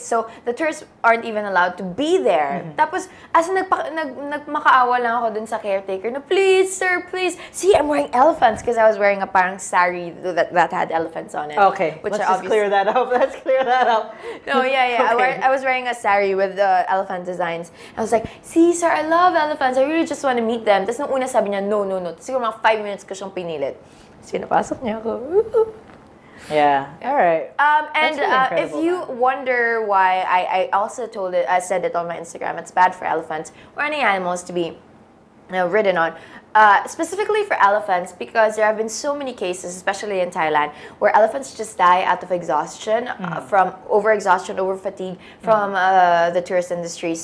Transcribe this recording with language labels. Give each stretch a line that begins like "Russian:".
English: So the tourists aren't even allowed to be there.
Filipino: Tapos as nagmakaawa lang ako dun sa caretaker na,
English: please sir, please. See, I'm wearing elephants because I was wearing a parang sari that had elephants on it. Okay, let's just clear that up. Let's clear that up. No, yeah. Okay. I was wearing a sari with the elephant designs. I was like, see sir, I love elephants. I really just want to meet them.
Filipino: Tapos nung una sabi niya, no. Tapos siguro mga 5 minutes ko siyang pinilit. Tapos pinapasok niya ako.
English: Yeah. All right. And really if you wonder why I also said it on my Instagram, it's bad for elephants or any animals to be ridden on. Specifically for elephants, because there have been so many cases, especially in Thailand, where elephants just die out of exhaustion, from overexhaustion, overfatigue from the tourist industry.